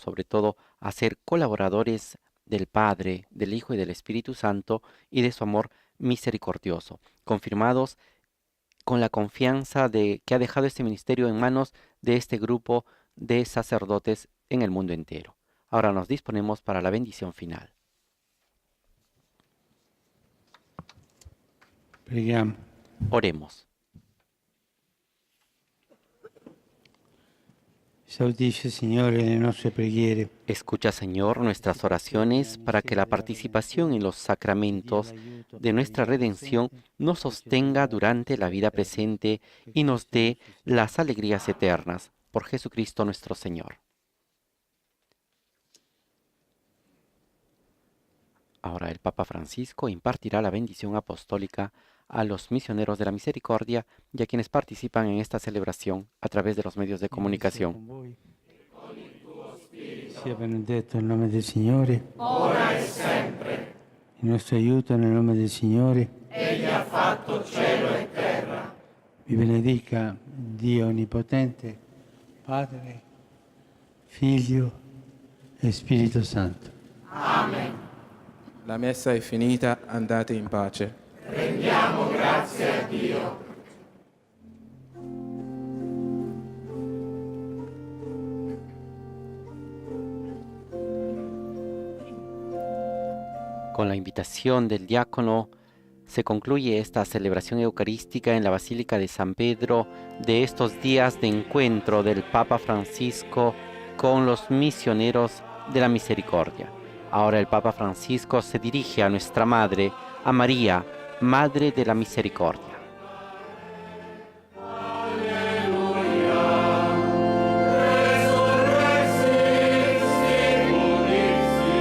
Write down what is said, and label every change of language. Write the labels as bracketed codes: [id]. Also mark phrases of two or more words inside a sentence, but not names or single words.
[es] sobre todo a ser colaboradores del Padre, del Hijo y del Espíritu Santo y de su amor misericordioso, confirmados con la confianza de que ha dejado este ministerio en manos de este grupo de sacerdotes en el mundo entero. Ahora nos disponemos para la bendición final. [it] Preghiamo. [es] Oremos. [it] Esaudisce, Signore, le nostre preghiere. [es] Escucha, Señor, nuestras oraciones para que la participación en los sacramentos de nuestra redención nos sostenga durante la vida presente y nos dé las alegrías eternas. Por Jesucristo nuestro Señor. Ahora el Papa Francisco impartirá la bendición apostólica a los misioneros de la misericordia y a quienes participan en esta celebración a través de los medios de comunicación. [it] Sia benedetto il nome del Signore. ora e sempre. Il nostro aiuto nel nome del Signore. Egli ha fatto cielo e terra. Vi benedica Dio Onnipotente, Padre, Figlio e Spirito Santo. Amen. La messa è finita, andate in pace. Rendiamo grazie a Dio. [es] Con la invitación del diácono se concluye esta celebración eucarística en la Basílica de San Pedro de estos días de encuentro del Papa Francisco con los misioneros de la misericordia. Ahora el Papa Francisco se dirige a nuestra Madre, a María, Madre de la Misericordia. [la] Resurrexit, secundis